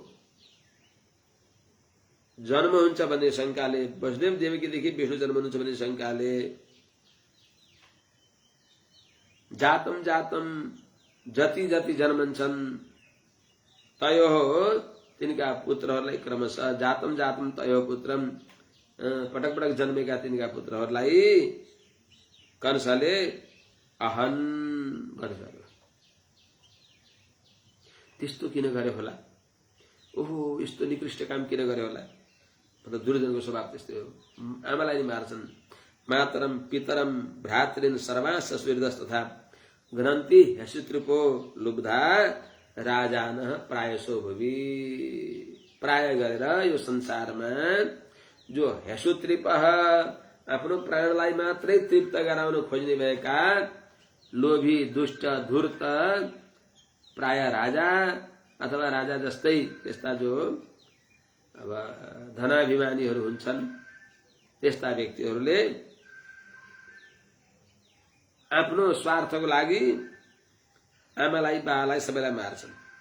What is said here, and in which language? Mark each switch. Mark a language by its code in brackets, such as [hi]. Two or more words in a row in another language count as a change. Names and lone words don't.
[ne] जन्म हुन्छ भन्ने शंकाले वसुदेव देवकीदेखि विष्णु जन्म हुन्छ भन्ने शंकाले [sa] जातम जातम [ne] जति जति जन्मन्छन् तयो तिनका पुत्रहरूलाई क्रमशः [sa] जातम जातम तयो पुत्रम [ne] पटक पटक जन्मेका तिनका पुत्रहरूलाई कंसले अहन गर्छ। त्यस्तो किन गरे होला? ओहो यस्तो निकृष्ट काम किन गरे होला? मतलब दुर्योधनको स्वभाव त्यस्तै हो। आमालाई नि मार्छन्। [sa] मातरम पितरम भ्रातृन सर्वांश सुहृदस् तथा घ्नन्ति ह्यसुतृपो लुब्धा राजान प्रायसो भुवि। [ne] प्राय गरेर यो संसारमा जो ह्यसुतृप आफ्नो प्राणलाई मात्रै तृप्त गराउन खोज्ने भएका लोभी दुष्ट धूर्त प्राय राजा अथवा राजा जस्तै त्यस्ता जो अब धनाभिमानीहरू हुन्छन् त्यस्ता व्यक्तिहरूले आफ्नो स्वार्थको लागि आमालाई बालाई सबैलाई मार्छन्।